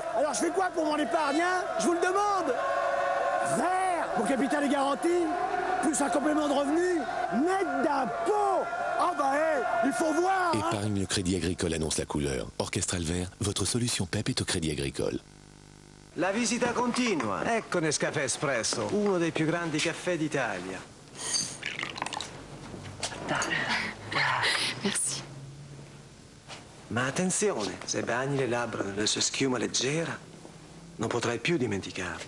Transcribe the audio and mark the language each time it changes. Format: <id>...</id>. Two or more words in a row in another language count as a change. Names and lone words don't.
<fr>Alors je fais quoi pour mon épargne, hein? Je vous le demande! Vert! Mon capital est garanti, plus un complément de revenus, net d'impôts! Ah bah il faut voir! Épargne le Crédit Agricole annonce la couleur. Orchestral Vert, votre solution PEP est au Crédit Agricole.</fr> <it>La visita continua. Ecco Nescafè Espresso, uno dei più grandi caffè d'Italia.</it> <fr>Merci.</fr> <it>Ma attenzione, se bagni le labbra nella sua schiuma leggera, non potrai più dimenticarlo.</it>